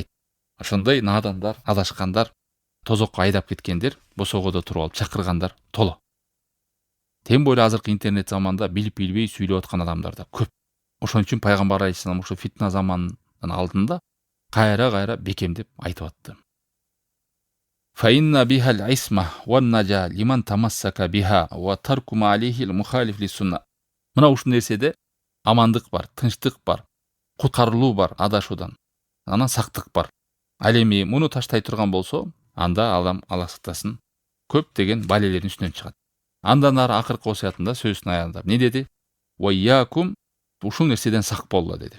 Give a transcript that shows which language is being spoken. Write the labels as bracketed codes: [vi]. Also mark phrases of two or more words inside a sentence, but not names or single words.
[ky] Ошондой надандар, адашкандар, тозокко айдап кеткендер, босогодо туруп алып чакыргандар толо. [ru] Тем более [ky] азыркы интернет заманда билип билбей сүйлөп аткан адамдар да көп. Ошон үчүн пайгамбар алейхиссалам ошо фитна заманынын алдында кайра бекемдеп айтып атты. [ar] فإن بها العصمة والنجاة لمن تمسك بها وترك ما عليه المخالف للسنة. [ky] Мына ушул нерседе амандык бар, тынчтык бар, куткарылуу бар адашуудан. Анан сактык бар. Ал эми муну таштай турган болсо, анда адам Алла сактасын көп деген балелердин үстүнөн чыгат. Андан ары акыркы осуятында сөзүнүн аягында не деди? [ar] وإياكم, [ky] ушул нерседен сак болгула деди.